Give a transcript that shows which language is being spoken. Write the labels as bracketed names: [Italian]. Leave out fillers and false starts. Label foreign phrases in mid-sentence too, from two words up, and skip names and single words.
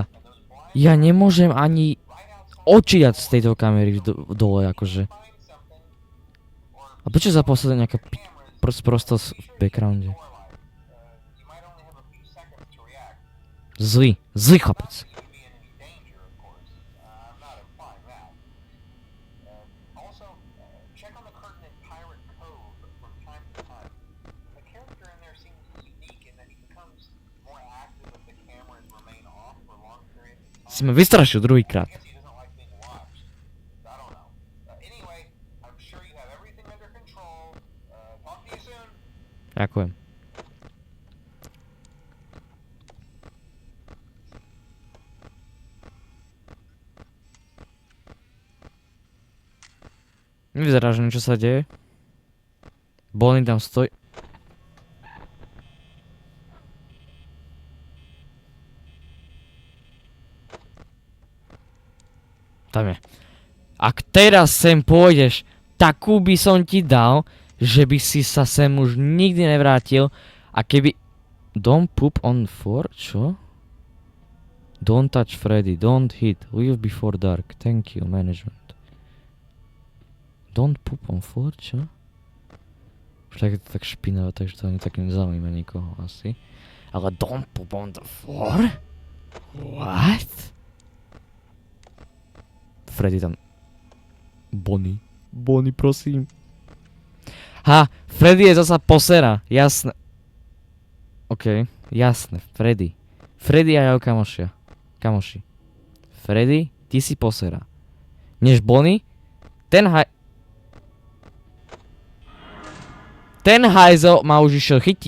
[Slovak] Ja nemôžem ani oči dať z tejto kamery dole, akože. A prečo za posledná nejaká prostosť v backgrounde? Zlý chlapec. [English] Also, check on the curtain in Pirate Cove from time to time. The character in there seems unique in that he becomes more active if the cameras remain off for long periods of time. [Slovak] Si ma vystrašil [English] I [Slovak] druhýkrát. [English] guess he doesn't like being watched. I don't know. Anyway, I'm sure you have everything under control. Talk to you soon. [Slovak] Ďakujem. Nevyzerá, že niečo sa deje. Bonnie tam stojí. Tam je. Ak teraz sem pôjdeš, takú by som ti dal, že by si sa sem už nikdy nevrátil a keby... [English] Don't poop on floor? Čo? Don't touch Freddy, don't hit, leave before dark, thank you, management. Don't poop on floor, [Slovak] čo? Už tak je to tak špinavé, takže to ani tak nezaujíma nikoho asi. [English] Ale don't poop on the floor? What? Freddy tam... [Slovak] Bonnie, prosím. Ha, Freddy je zasa posera, jasné. OK, jasné, Freddy. Freddy a jeho kamoši. Freddy, ty si posera. Než Bonnie, ten hajzel ma už išiel chytiť.